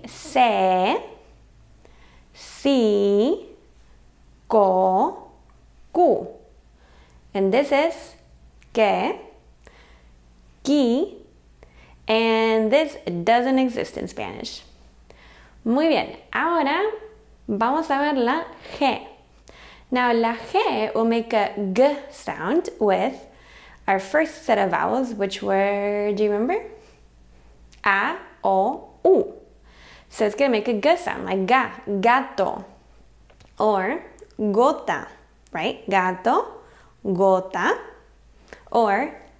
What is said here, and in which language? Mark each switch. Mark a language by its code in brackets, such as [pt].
[en] Se, si, ko, ku. And this is que, ki, and this doesn't exist in Spanish. [es] Muy bien, ahora vamos a ver la G. [en] Now la G will make a G sound with our first set of vowels, which were, do you remember? A, O, U. So it's going to make a G sound, like ga, gato, or gota, right? Gato, gota, or